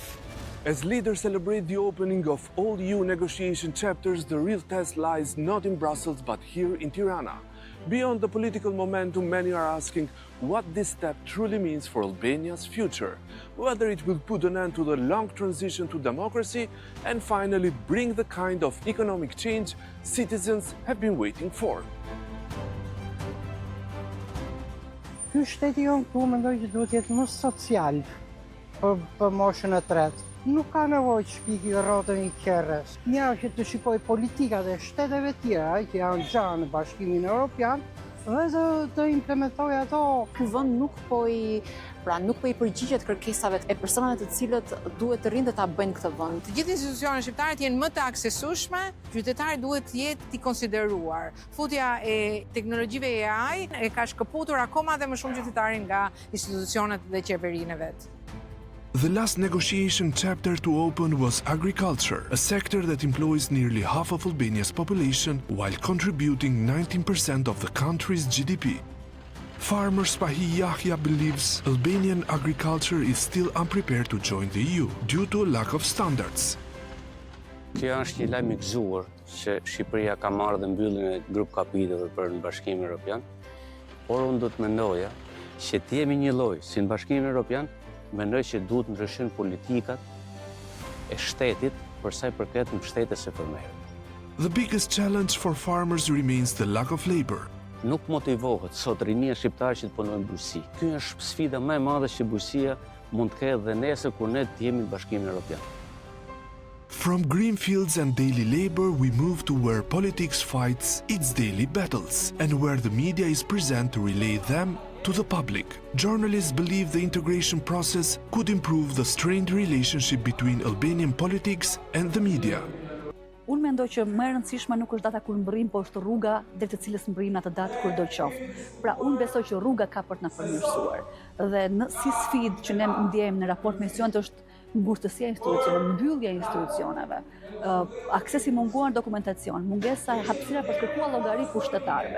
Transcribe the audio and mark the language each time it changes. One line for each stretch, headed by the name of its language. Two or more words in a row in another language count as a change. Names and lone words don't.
English: As leaders celebrate the opening of all EU negotiation chapters, the real test lies not in Brussels but here in Tirana. Beyond the political momentum, many are asking what this step truly means for Albania's future, whether it will put an end to the long transition to democracy and finally bring the kind of economic change citizens have been waiting for.
Albanian: Ky shteti jonë këtu mendoj që duhet jetë më social për moshën e tretë. Nuk ka nevojë të shpiki rrotën i qerrës. Njëra që të shikoj politikat e shteteve tjera që janë gjatë në Bashkimin Evropian dhe të implementoj ato. Ky vend nuk po i përgjigjet kërkesave e personave të cilët duhet të rinë dhe ta bëjnë këtë vend. Të gjithë institucionet shqiptare të jenë më të aksesueshme, qytetarët duhet të jetë të konsideruar. Futja e teknologjive AI e ka shkëputur akoma dhe më shumë qytetarin nga institucionet dhe qeverinë vet.
English: The last negotiation chapter to open was agriculture, a sector that employs nearly half of Albania's population while contributing 19% of the country's GDP. Farmer Spahi Yahya believes Albanian agriculture is still unprepared to join the EU due to a lack of standards.
Albanian: Kjo është një lajm i gëzuar që Shqipëria ka marrë dhe mbylljen e grup kapitullit për në Bashkimin Evropian, por unë do të mendoja që të jemi një lloj si në Bashkimin Evropian. Mendoj që duhet ndryshojnë politikat e shtetit për sa i përket mbështetjes së fermerëve.
English: The biggest challenge for farmers remains the lack of labor.
Albanian: Nuk motivohet sot rinia shqiptare që të punojnë në bujqësi. Ky është sfida më e madhe që bujqësia mund të ketë dhe nesër kur ne të jemi në Bashkimin Evropian.
English: From green fields and daily labor, we move to where politics fights its daily battles and where the media is present to relay them to the public. Journalists believe the integration process could improve the strained relationship between Albanian politics and the media.
Albanian: Unë mendoj që më e rëndësishme nuk është data kur mbërrim, por është rruga drejt të cilës mbërrim atë datë kur do qoftë. Pra unë besoj që rruga ka për të na përmirësuar. Dhe si sfidë që ne ndjejmë në raport me institucionet është ngurtësia e institucioneve, mbyllja e institucioneve, aksesi munguar dokumentacion, mungesa e hapësira për të kërkuar llogari pushtetarëve.